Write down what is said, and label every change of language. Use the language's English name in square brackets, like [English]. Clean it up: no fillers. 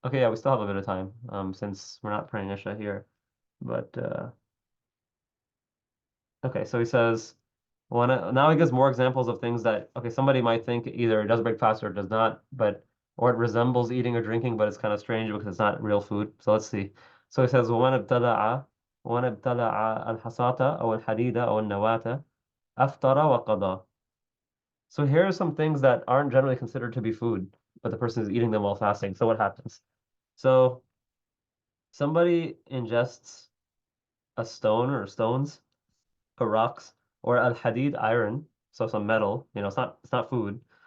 [English] Okay, yeah, we still have a bit of time, since we're not praying Isha here. But okay, so he says, well, now he gives more examples of things that, okay, somebody might think either it does break fast or it does not, or it resembles eating or drinking, but it's kind of strange because it's not real food. So let's see. So he says, [Arabic] ومن ابتلع الحصاة أو الحديد أو النواة أفطر وقضى. [English] So here are some things that aren't generally considered to be food, but the person is eating them while fasting. So what happens? So somebody ingests a stone or stones or rocks or al-hadid iron, so some metal, it's not food.